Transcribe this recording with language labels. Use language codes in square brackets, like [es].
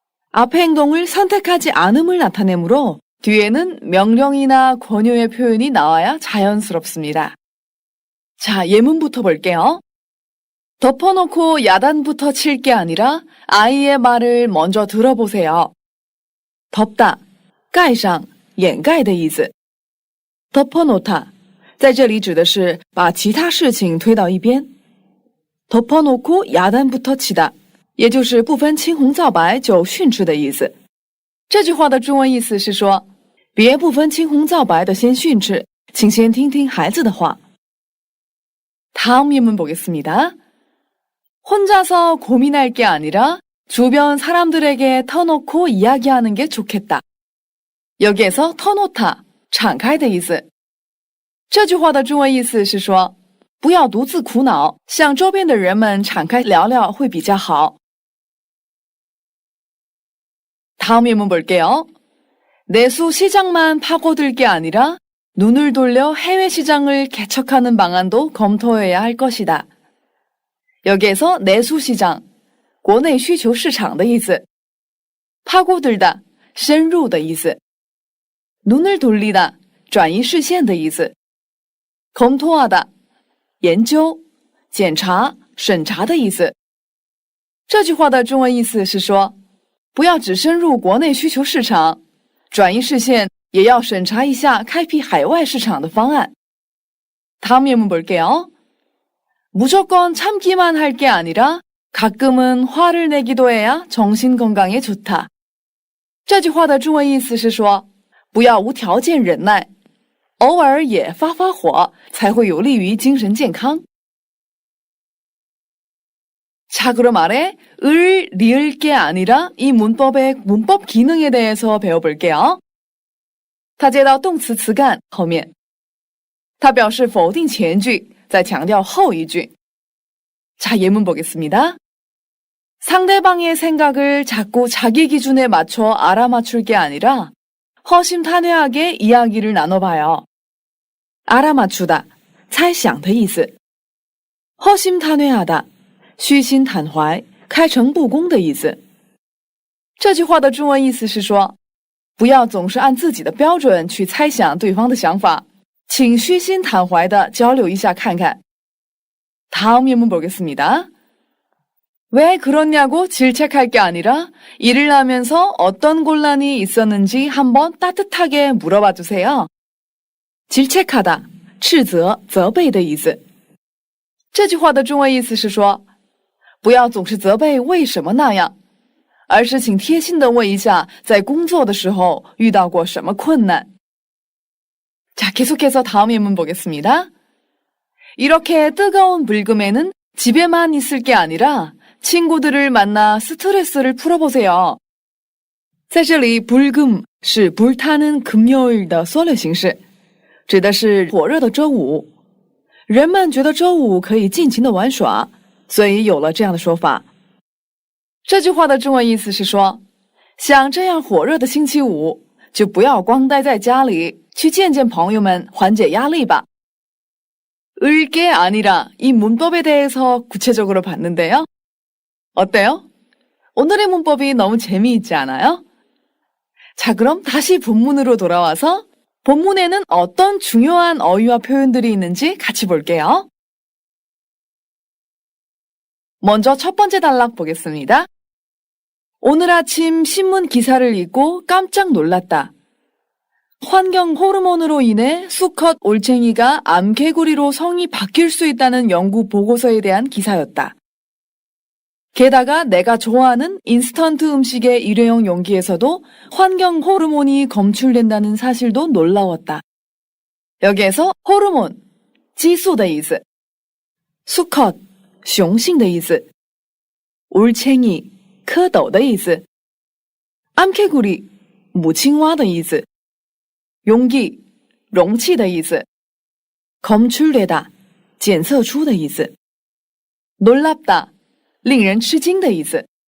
[ko] 앞의 행동을 선택하지 않음을 나타내므로 뒤에는 명령이나 권유의 표현이 나와야 자연스럽습니다. 자, 예문부터 볼게요. 덮어놓고 야단부터 칠 게 아니라 아이의 말을 먼저 들어보세요. [zh] 덮다, 盖上掩盖的意思。 덮어놓다 在这里指的是把其他事情推到一边。 [ko] 덮어놓고 야단부터 치다 [zh] 也就是不分青红皂白就训斥的意思。这句话的中文意思是说，别不分青红皂白的先训斥，请先听听孩子的话。 [ko] 다음 예문 보겠습니다. 혼자서 고민할 게 아니라 주변 사람들에게 터놓고 이야기하는 게 좋겠다. 여기에서 터놓다 [zh] 敞开的意思。这句话的中文意思是说，不要独自苦恼，向周边的人们敞开聊聊会比较好。 [ko] 다음 예문 볼게요. 내수 시장만 파고들 게 아니라 눈을 돌려 해외 시장을 개척하는 방안도 검토해야 할 것이다. 여기에서 내수 시장, [zh] 国内需求市场的意思。 파고들다, 深入的意思。 [ko] 눈을 돌리다, [zh] 转移视线的意思。 검토하다, 研究、检查、审查的意思。这句话的中文意思是说，不要只深入国内需求市场，转移视线也要审查一下开辟海外市场的方案。 [ko] 다음 예문 볼게요. 무조건 참기만 할 게 아니라 가끔은 화를 내기도 해야 정신 건강에 좋다. [zh] 这句话的中文意思是说，不要无条件忍耐，偶尔也发发火，才会有利于精神健康。 [ko] 자, 그럼 아래 을 리을 게 아니라 이 문법의 문법 기능에 대해서 배워볼게요. [zh] 它接到动词词干后面，它表示否定前句，再强调后一句。 [ko] 자, 예문 보겠습니다. 상대방의 생각을 자꾸 자기 기준에 맞춰 알아맞출 게 아니라 허심탄회하게 이야기를 나눠봐요. [zh] 알아맞추다, 猜想的意思。허심탄회하다, 虚心坦怀、开诚布公的意思。这句话的中文意思是说，不要总是按自己的标准去猜想对方的想法，请虚心坦怀地交流一下看看。 [ko] 다음 예문 보겠습니다. 왜 그러냐고 질책할 게 아니라 일을 하면서 어떤 곤란이 있었는지 한번 따뜻하게 물어봐 주세요. [zh] 질책하다, 斥责、责备的意思。这句话的中文意思是说，不要总是责备为什么那样，而是请贴心地问一下，在工作的时候遇到过什么困难。 [ko] 자, 계속해서 다음 예문 보겠습니다. 이렇게 뜨거운 불금에는 집에만 있을 게 아니라 친구들을 만나 스트레스를 풀어보세요. [zh] 在这里 불금 是 [ko] 불타는 금요일 [zh] 的缩略形式，指的是火热的周五。人们觉得周五可以尽情的玩耍，所以有了这样的说法。这句话的中文意思是说，像这样火热的星期五，就不要光待在家里，去见见朋友们，缓解压力吧。 [ko] 을게 아니라 이 문법에 대해서 구체적으로 봤는데요. 어때요? 오늘의 문법이 너무 재미있지 않아요? 자, 그럼 다시 본문으로 돌아와서 본문에는 어떤 중요한 어휘와 표현들이 있는지 같이 볼게요. 먼저 첫 번째 단락 보겠습니다. 오늘 아침 신문 기사를 읽고 깜짝 놀랐다. 환경 호르몬으로 인해 수컷 올챙이가 암개구리로 성이 바뀔 수 있다는 연구 보고서에 대한 기사였다. 게다가 내가 좋아하는 인스턴트 음식의 일회용 용기에서도 환경 호르몬이 검출된다는 사실도 놀라웠다. [zh] 여기에서 호르몬, 激素的意思, 수컷, 雄性的意思, 올챙이, 蝌蚪的意思, 암개구리, 母青蛙的意思, 용기, 容器的意思, 검출되다, 检测出的意思, 놀랍다, 令人吃惊的意思。